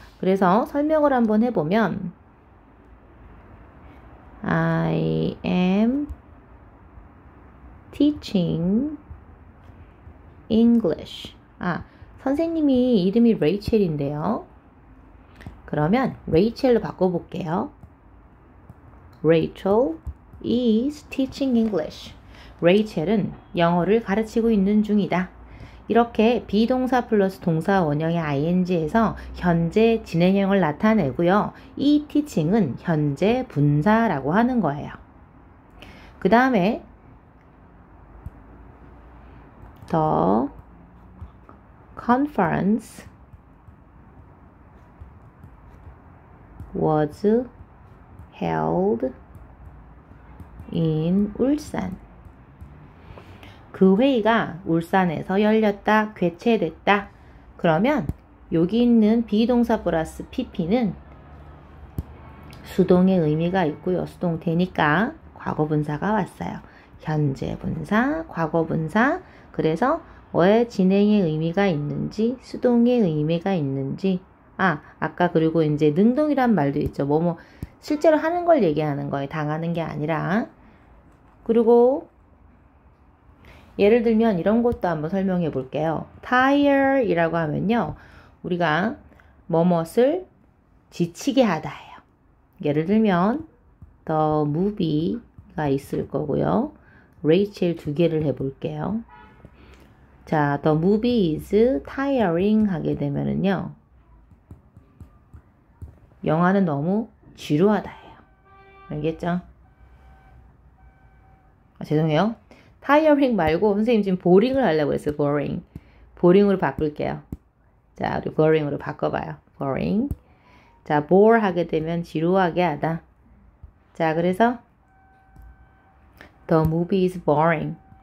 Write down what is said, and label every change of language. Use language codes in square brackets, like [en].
[ko] 그래서 설명을 한번 해보면 [en] I am teaching English. [ko] 선생님이 이름이 레이첼인데요. 그러면 레이첼로 바꿔볼게요. [en] Rachel is teaching English. [ko] 레이첼은 영어를 가르치고 있는 중이다. 이렇게 비동사 플러스 동사 원형의 ing에서 현재 진행형을 나타내고요. 이 teaching은 현재 분사라고 하는 거예요. [en] 그 다음에 The conference was held in 울산. [ko] 그 회의가 울산에서 열렸다, 개최됐다. 그러면 여기 있는 비동사 플러스 pp는 수동의 의미가 있고요. 수동태니까 과거 분사가 왔어요. 현재 분사, 과거 분사. 그래서 왜 진행의 의미가 있는지, 수동의 의미가 있는지. 아까 그리고 이제 능동이란 말도 있죠. 실제로 하는 걸 얘기하는 거예요. 당하는 게 아니라. 그리고 예를 들면 이런 것도 한번 설명해 볼게요. tire 이라고 하면요. 우리가 뭐뭇을 지치게 하다예요. 예를 들면 [en] the movie [ko] 가 있을 거고요. 레이첼 두 개를 해볼게요. [en] 자, the movie is tiring [ko] 하게 되면은요. 영화는 너무 지루하다예요. 알겠죠? 죄송해요. tiring 말고 선생님 지금 boring을 하려고 했어요. boring. boring으로 바꿀게요. 자, 우리 boring으로 바꿔봐요. [en] boring. [ko] 자, bore 하게 되면 지루하게 하다. 자, 그래서 [en] the movie is boring.